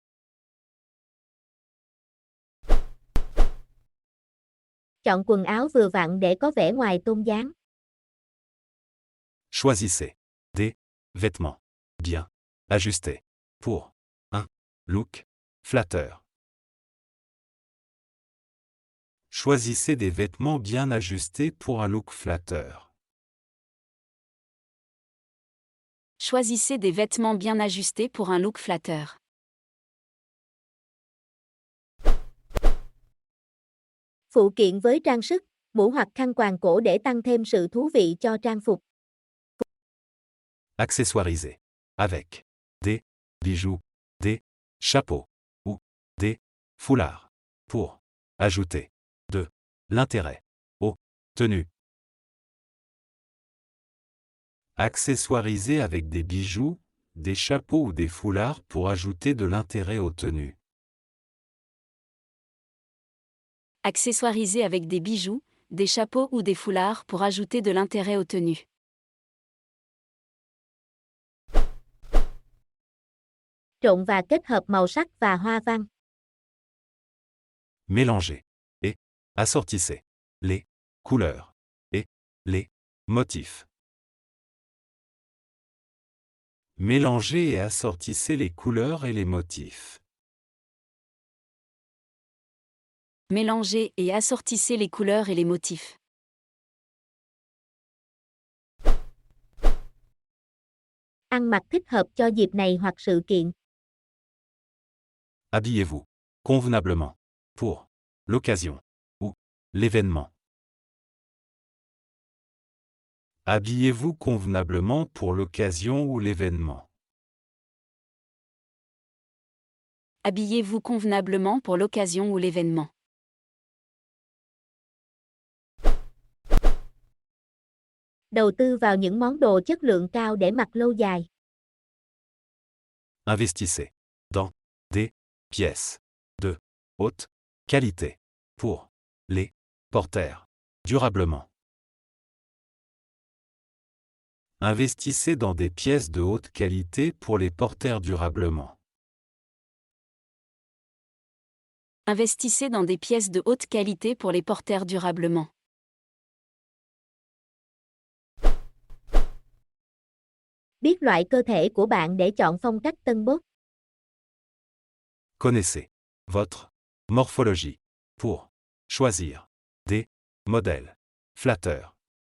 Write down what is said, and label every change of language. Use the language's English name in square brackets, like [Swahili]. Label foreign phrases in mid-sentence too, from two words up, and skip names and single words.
[Vietnamese] Chọn quần áo vừa vặn để có vẻ ngoài tôn dáng. [French] Choisissez des vêtements bien ajustés pour un look flatteur. Choisissez des vêtements bien ajustés pour un look flatteur. Choisissez des vêtements bien ajustés pour un look flatteur. [Vietnamese] Phụ kiện với trang sức, mũ hoặc khăn quàng cổ để tăng thêm sự thú vị cho trang phục. [French] Accessoirisez avec des bijoux, des chapeaux ou des foulards pour ajouter de l'intérêt aux tenues. Accessoirisez avec des bijoux, des chapeaux ou des foulards pour ajouter de l'intérêt aux tenues. Accessoirisez avec des bijoux, des chapeaux ou des foulards pour ajouter de l'intérêt aux tenues. [Vietnamese] Trộn và kết hợp màu sắc và hoa văn. [French] Mélangez et assortissez les couleurs et les motifs. Mélangez et assortissez les couleurs et les motifs. Mélangez et assortissez les couleurs et les motifs. [Vietnamese] Ăn mặc thích hợp cho dịp này hoặc sự kiện. [French] Habillez-vous convenablement pour l'occasion ou l'événement. Habillez-vous convenablement pour l'occasion ou l'événement. Habillez-vous convenablement pour l'occasion ou l'événement. [Vietnamese] Đầu tư vào những món đồ chất lượng cao để mặc lâu dài. [French] Investissez dans des pièces de haute qualité pour les porter durablement. Investissez dans des pièces de haute qualité pour les porter durablement. Investissez dans des pièces de haute qualité pour les porter durablement. [Vietnamese] Biết loại cơ thể của bạn để chọn phong cách tân bốc. [French] Connaissez votre morphologie pour choisir des modèles flatteurs.